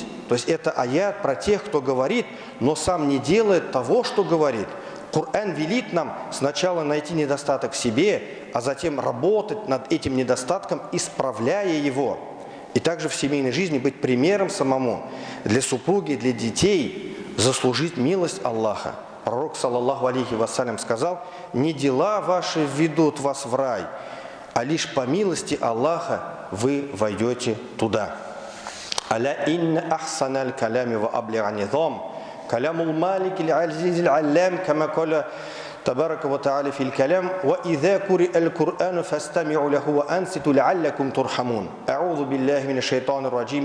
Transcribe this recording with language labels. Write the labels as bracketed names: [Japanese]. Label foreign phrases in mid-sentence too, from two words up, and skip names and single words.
[Russian] То есть это аят про тех, кто говорит, но сам не делает того, что говорит. Коран велит нам сначала найти недостаток в себе, а затем работать над этим недостатком, исправляя его. И также в семейной жизни быть примером самому для супруги, для детей, заслужить милость Аллаха. Пророк, [Arabic] صلى الله عليه وسلم, [Russian] сказал: не дела ваши введут вас в рай, а лишь по милости Аллаха вы войдете туда. [Arabic] ألا إن أحسن الكلام وأبلغ نظام كلام الملك العزيز العلام كما قال تبارك وتعالى في الكلام وإذا قرئ القرآن فاستمعوا له وأنصتوا لعلكم ترحمون. أعوذ بالله من الشيطان الرجيم.